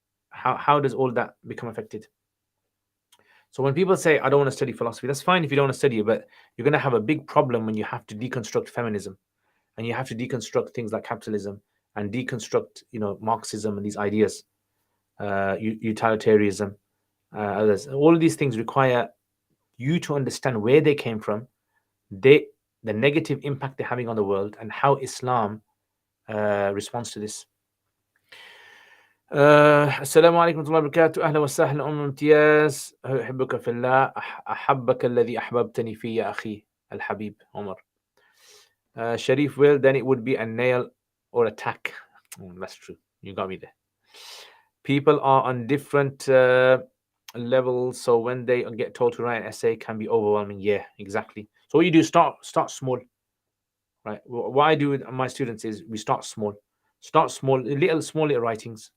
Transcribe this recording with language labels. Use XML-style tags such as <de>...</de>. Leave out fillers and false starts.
<en>How does all that become affected? So when people say, I don't want to study philosophy, that's fine if you don't want to study it, but you're going to have a big problem when you have to deconstruct feminism and you have to deconstruct things like capitalism and deconstruct, Marxism and these ideas, utilitarianism, others. All of these things require you to understand where they came from, the negative impact they're having on the world, and how Islam responds to this.</en> <ar>السلام عليكم ورحمة الله وبركاته. أهلا وسهلا امتياز، أحبك في الله، أحبك الذي أحببتني فيه يا أخي الحبيب عمر.</ar> <en>Sharif, well, then it would be a nail or a tack. That's true. You got me there. People are on different levels, so when they get told to write an essay, can be overwhelming. Yeah, exactly. So what you do, start small, right? What I do with my students is we start small, small little writings.</en>